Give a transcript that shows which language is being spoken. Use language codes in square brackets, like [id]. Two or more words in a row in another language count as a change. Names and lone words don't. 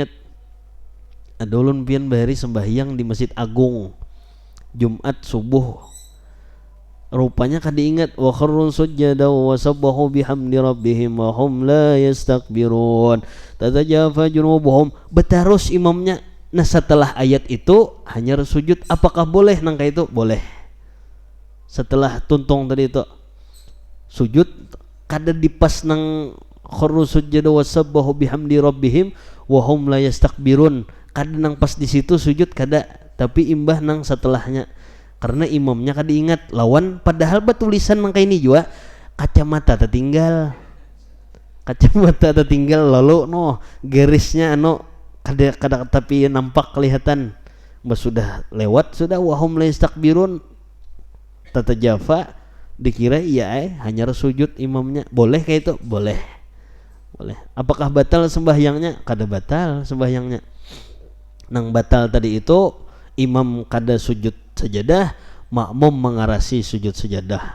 [bjn] Ada ulun pian bahari sembahyang di Masjid Agung Jumat subuh, rupanya kada ingat [ar] وخروا سجدا وسبحوا بحمد ربهم وهم لا يستكبرون تتجافى جنوبهم, [bjn] betarus imamnya. Nah setelah ayat itu hanya sujud, apakah boleh nang kayak itu? Boleh. Setelah tuntung tadi itu sujud, kada dipas nang [ar] خروا سجدا وسبحوا بحمد ربهم وهم لا يستكبرون, [bjn] kada nang pas di situ sujud kada, tapi imbah nang setelahnya, karena imamnya kada ingat lawan, padahal batulisan nang ini juga kacamata tertinggal, kacamata tertinggal, lalu no garisnya kada tapi nampak kelihatan, sudah lewat sudah [ar] وهم لا يستكبرون تتجافى, [bjn] dikira iya hanya sujud imamnya. Boleh kayak itu? Boleh. Boleh. Apakah batal sembahyangnya? Kada batal sembahyangnya. Nang batal tadi itu imam kada sujud sajadah, makmum mengarasi sujud sajadah.